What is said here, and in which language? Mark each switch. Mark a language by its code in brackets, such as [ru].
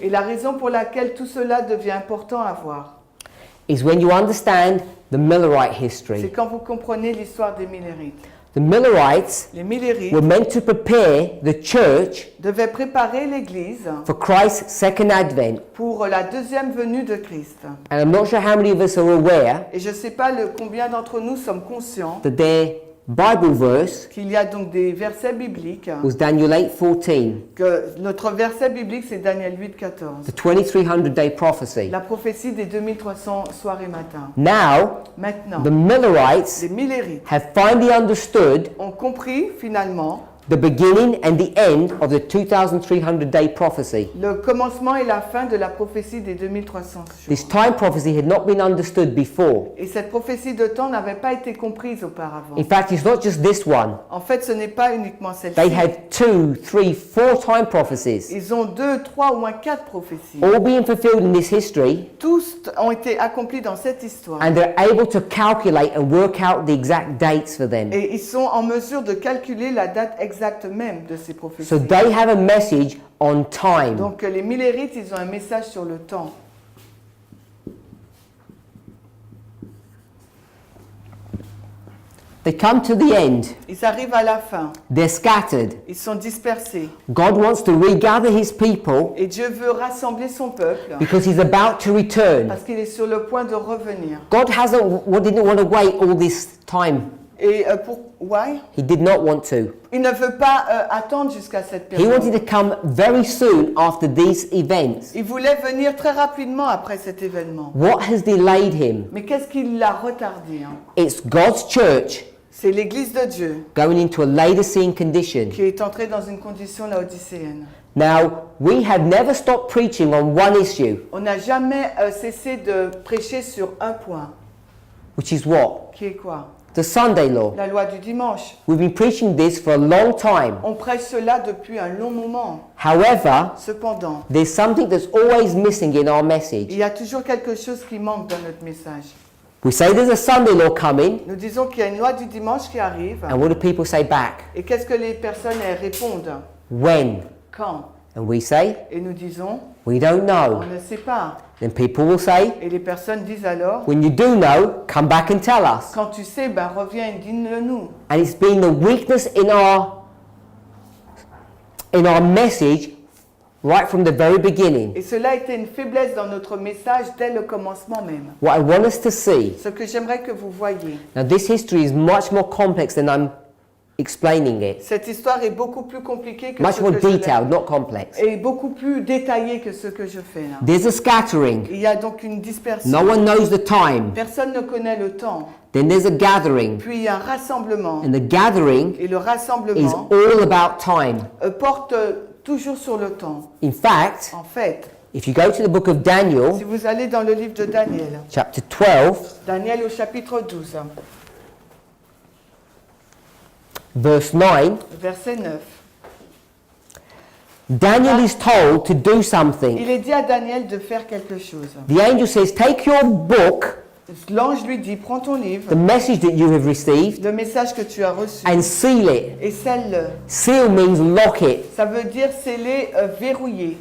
[fr] Et la raison pour laquelle tout cela devient important à voir, [en] is when you understand the Millerite [fr] c'est [en] history. [fr] quand vous comprenez l'histoire des Millérites. [en] The Millerites [fr] Les Millérites [en] were meant to prepare the church [fr] devaient préparer l'Église [en] for Christ's second advent. [fr] pour la deuxième venue de Christ. [en] And I'm not sure how many of us are aware [fr] Et je ne sais pas combien d'entre nous sommes conscients [en] that there Bible verse [fr] qu'il y a donc des versets bibliques, [en] was Daniel 8:14, [fr] que notre verset biblique c'est Daniel 8:14, [en] the 2300-day prophecy. [fr] la prophétie des 2300 soirs et matins. [en] Now, [fr] Maintenant, [en] the Millerites [fr] les Millérites [en] have finally understood [fr] ont compris finalement [en] the beginning and the end of the 2300-day prophecy. [fr] le commencement et la fin de la prophétie des 2300 [en] This [fr] jours. [en] time prophecy had not been understood before. [fr] Et cette prophétie de temps n'avait pas été comprise auparavant. [en] In fact, it's not just this one. [fr] En fait, ce n'est pas uniquement [en] They [fr] celle-ci. [en] had 2, 3, 4 time prophecies, [fr] Ils ont 2, 3 ou moins 4 prophéties. [en] all being fulfilled in this history, [fr] Tous ont été accomplis dans cette histoire. [en] and they're able to calculate and work out the exact dates for them. [fr] Et ils sont en mesure de calculer la date exacte même de ces prophéties. [en] So they have a message on time. [fr] Donc les Millérites, ils ont un message sur le temps. [en] They come to the end. [fr] Ils arrivent à la fin. [en] They're scattered. [fr] Ils sont dispersés. [en] God wants to regather his people [fr] Et Dieu veut rassembler son peuple [en] because he's about to return. [fr] parce qu'il est sur le point de revenir. [en] God didn't want to wait all this time. [fr] Et [en] why? He did not want to. [fr] Il ne veut pas attendre jusqu'à cette [en] He wanted [fr] période. [en] to come very soon after these events. [fr] Il voulait venir très rapidement après cet événement. [en] What has delayed him? [fr] Mais qu'est-ce qui l'a retardé, hein? [en] It's God's church [fr] C'est l'Église de Dieu [en] going into a Laodicean condition. [fr] qui est entrée dans une condition laodicéenne. [en] Now, we have never stopped preaching on one issue, [fr] On n'a jamais cessé de prêcher sur un point, [en] which is what? [fr] qui est quoi? [en] The Sunday law. [fr] La loi du dimanche. [en] We've been preaching this for a long time. [fr] On prêche cela depuis un long moment. [en] However, [fr] Cependant, [en] there's something that's always missing in our [fr] il [en] message. [fr] y a toujours quelque chose qui manque dans notre message. [en] We say there's a Sunday law coming, [fr] Nous disons qu'il y a une loi du dimanche qui arrive. [en] and what do people say back? [fr] Et qu'est-ce que les personnes elles répondent? [en] When? [fr] Quand? [en] And we say, [fr] Et nous disons, [en] we don't [fr] on [en] know. [fr] ne sait pas. [en] Then people will say, [fr] Et les personnes disent alors, [en] when you do know, come back and tell us. [fr] quand tu sais, ben reviens et dis-le nous. [en] And it's been the weakness in our message right from the very beginning. [fr] Et cela a été une faiblesse dans notre message dès le commencement même. [en] What I want us to see, [fr] Ce que j'aimerais que vous voyiez. [en] now this history is much more complex than I'm explaining it. [fr] Cette histoire est beaucoup plus compliquée que [en] Much [fr] ce [en] more [fr] que je [en] detailed, not complex. [fr] et beaucoup plus détaillée que ce que je fais là. [en] There's a scattering. [fr] Il y a donc une dispersion. [en] No one knows the time. [fr] Personne ne connaît le temps. [en] Then there's a gathering. [fr] Puis il y a un rassemblement. [en] And the gathering [fr] Et le [en] is [fr] rassemblement [en] all about time. [fr] porte toujours sur le temps. [en] In fact, [fr] En fait, [en] if you go to the book of Daniel, [fr] si vous allez dans le livre de Daniel, [en] chapter 12, [fr] Daniel au chapitre 12, [en] verse 9, [fr] verset 9, [en] Daniel is told to do something. [fr] il est dit à Daniel de faire quelque chose. [en] The angel says, take your book, [fr] L'ange lui dit, prends ton livre, [en] the message that you have received, [fr] le message que tu as reçu, [en] and seal it. [fr] et scelle-le. [en] Seal means lock it, [fr] Ça veut dire sceller, verrouiller,